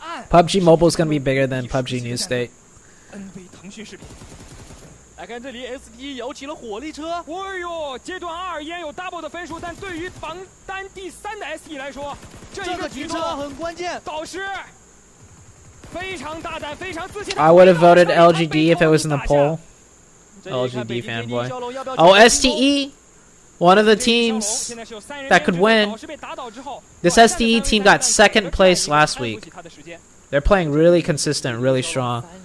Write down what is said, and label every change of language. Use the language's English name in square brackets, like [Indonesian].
[English] PUBG Mobile is gonna be bigger than PUBG New State. [Chinese] 来看这里 ，ST 摇起了火力车。哎呦，阶段2依然有 double 的分数，但对于榜单第3的 ST 来说，这个举车很关键。导师非常大胆，非常自信。 [English] I would have voted LGD if it was in the poll. LGD fanboy. Oh, STE, one of the teams that could win. This STE team got 2nd place last week. They're playing really consistent, really strong.